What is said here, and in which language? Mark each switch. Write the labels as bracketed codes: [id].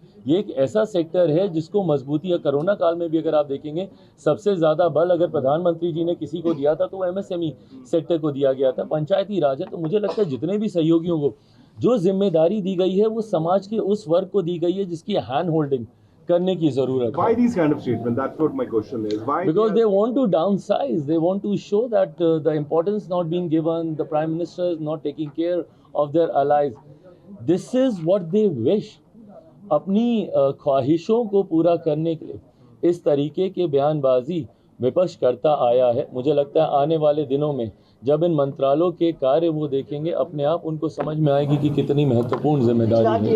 [hi] ये एक ऐसा सेक्टर है जिसको मजबूती है। कोरोना काल में भी अगर आप देखेंगे, सबसे ज़्यादा बल अगर प्रधानमंत्री जी ने किसी को दिया था तो MSME सेक्टर को दिया गया था, पंचायती राज है। तो मुझे लगता है जितने भी सहयोगियों को जो जिम्मेदारी दी गई है, वो समाज के उस वर्ग को दी गई है जिसकी हैंड होल्डिंग करने की जरूरत है। [en] Why these kind of statements? That's what my question is. Why? Because they want to downsize. They want to show that the importance not being given, the Prime Minister is not taking care of their allies. This is what they wish. [hi] अपनी ख्वाहिशों को पूरा करने के लिए इस तरीके के बयानबाजी विपक्ष करता आया है। मुझे लगता है आने वाले दिनों में जब इन मंत्रालयों के कार्य वो देखेंगे, अपने आप उनको समझ में आएगी कि कितनी महत्वपूर्ण जिम्मेदारी है।